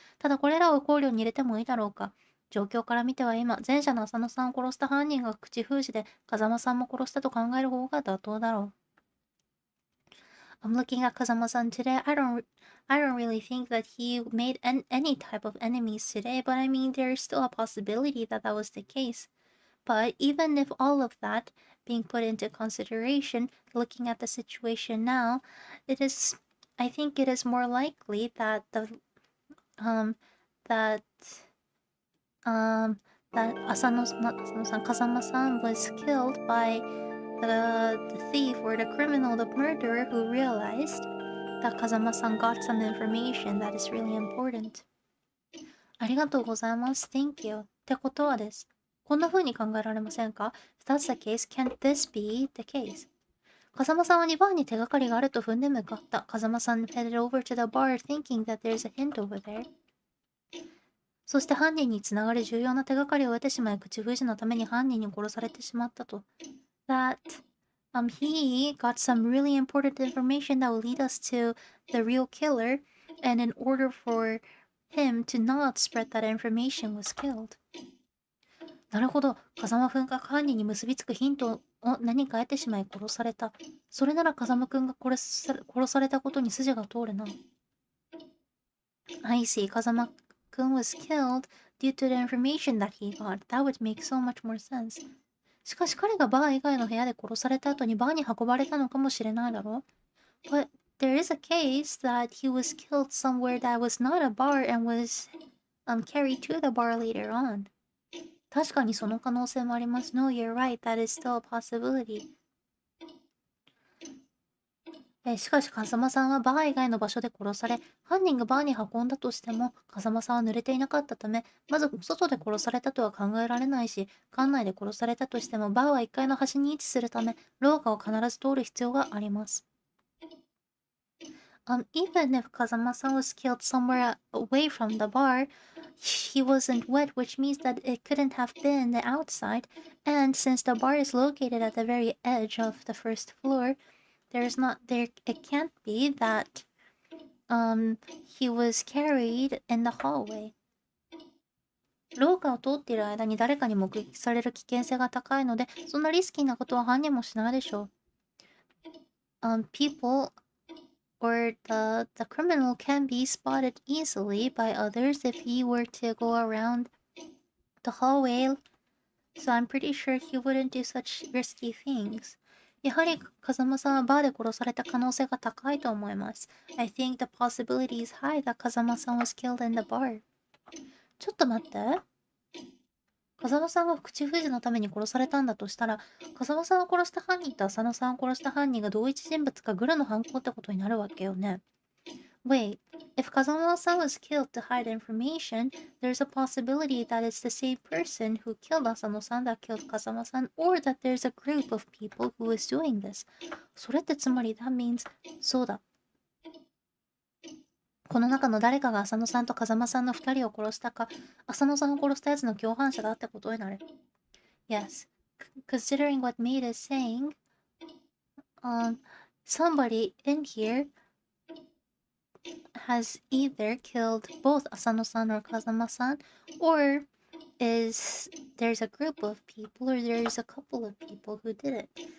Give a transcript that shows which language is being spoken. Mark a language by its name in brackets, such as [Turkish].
[Japanese] ただこれらを考慮に入れてもいいだろうか。状況から見ては今、前者の浅野さんを殺した犯人が口封じで、風間さんも殺したと考える方が妥当だろう。 [English] I'm looking at Kazama-san today. I don't really think that he made any type of enemies today, but I mean, there's still a possibility that that was the case. But even if all of that being put into consideration, looking at the situation now, I think it is more likely that that Asano-san, Kazama-san was killed by the thief or the criminal, the murderer, who realized that Kazama-san got some information that is really important. ありがとうございます。 Thank you. [Japanese] ってことはです。こんな風に考えられませんか [English] ?If that's the case, can't this be the case? [Japanese] 風間さんは2番に手がかりがあると踏んで向かった。 [English] 風間さん headed over to the bar thinking that there's a hint over there. [Japanese] そして犯人につながる重要な手がかりを得てしまい、口封じのために犯人に殺されてしまったと。 [English] That he got some really important information that will lead us to the real killer, and in order for him to not spread that information was killed. [Japanese] なるほど。風間君が犯人に結びつくヒント何か得てしまい殺された。それなら風間くんが殺されたことに筋が通るな。 [English] I see. 風間くん was killed due to the information that he got. That would make so much more sense. [Japanese] しかし彼がバー以外の部屋で殺された後にバーに運ばれたのかもしれないだろう。 [English] But there is a case that he was killed somewhere that was not a bar and was carried to the bar later on. [Japanese] 確かにその可能性もあります。 [English] No, you're right. That is still a possibility. [Japanese] しかし風間さんはバー以外の場所で殺され、犯人がバーに運んだとしても、風間さんは濡れていなかったため、まず外で殺されたとは考えられないし、館内で殺されたとしても、バーは1階の端に位置するため、廊下を必ず通る必要があります。 [English] Even if Kazama-san was killed somewhere away from the bar, he wasn't wet, which means that it couldn't have been the outside. And since the bar is located at the very edge of the first floor, it can't be that he was carried in the hallway. [Japanese] 廊下を通っている間に誰かに目撃される危険性が高いので、そんなリスキーなことは犯人もしないでしょう。 [English] People or the criminal can be spotted easily by others if he were to go around the hallway, so I'm pretty sure he wouldn't do such risky things. [Japanese] やはり風間さんはバーで殺された可能性が高いと思います。 [English] I think the possibility is high that 風間さん was killed in the bar. [Japanese] ちょっと待って。風間さんが口封じのために殺されたんだとしたら、風間さんを殺した犯人と浅野さんを殺した犯人が同一人物かグルの犯行ってことになるわけよね。 [English] Wait, if Kazama-san was killed to hide information, there's a possibility that it's the same person who killed Asano-san that killed Kazama-san, or that there's a group of people who is doing this. [Japanese] それってつまり、 [English] that means, [Japanese] そうだ。この中の誰かが浅野さんと風間さんの2人を殺したか、浅野さんを殺したやつの共犯者だってことになる。 [English] Yes, considering what Maid is saying, somebody in here has either killed both Asano-san or Kazama-san, or there's a group of people, or there's a couple of people who did it.